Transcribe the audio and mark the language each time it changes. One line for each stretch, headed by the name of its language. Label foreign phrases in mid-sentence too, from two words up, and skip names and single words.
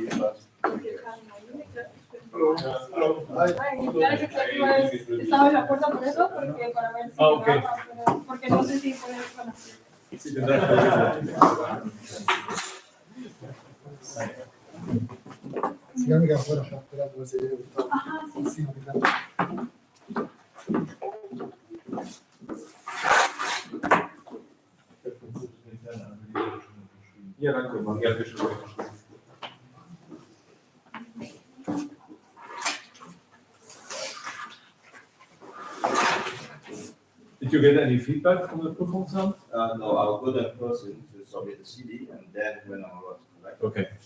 Spanish: Claro, estaba en la puerta por eso, porque para ver si porque no sé si puede conocer. Sigamos que afuera, espera, que se lleve. Ajá, sí.
German: Ja, danke. Ja, bitte schön.
English: Did you get any feedback from the Prüfungsamt? no, I'll go there in person to submit the CD and then when I'm about to collect. Okay.